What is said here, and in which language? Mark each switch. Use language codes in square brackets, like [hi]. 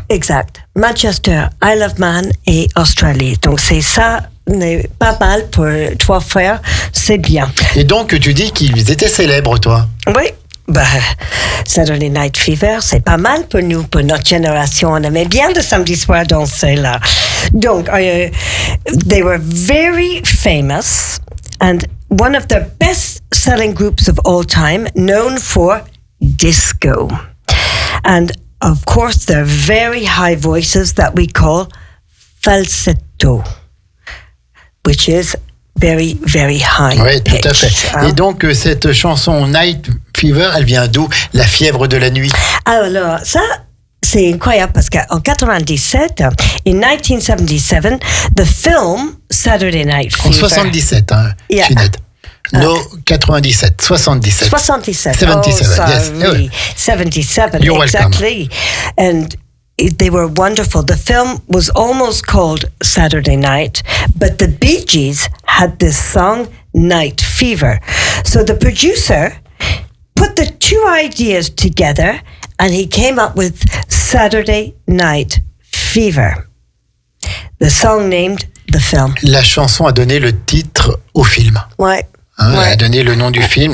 [fr] Exact. Manchester, Isle of Man et Australie. Donc c'est ça, mais pas mal pour trois frères, c'est bien. Et donc tu dis qu'ils étaient célèbres, toi? Oui. Bah, Saturday Night Fever, c'est pas mal pour nous, pour notre génération. On aimait bien le samedi soir danser là. [en] Donc, they were very famous and one of the best-selling groups of all time, known for disco. And of course, their very high voices that we call falsetto, which is very, very high. [fr] Oui, tout à fait. Hein? Et donc, cette chanson Night Fever, elle vient d'où? La fièvre de la nuit. Alors, ça, c'est incroyable parce qu'en 1997, [en] the film Saturday Night Fever. [fr] En 77, hein, [en] yeah. Chinette. No, 97, 77. 77. 77, oh, yes. 77, you're exactly. Welcome. And they were wonderful. The film was almost called Saturday Night, but the Bee Gees had this song, Night Fever. So the producer put the two ideas together and he came up with Saturday Night Fever, the song named the film. [fr] La chanson a donné le titre au film. Ouais. Hein, ouais. Elle a donné le nom du film.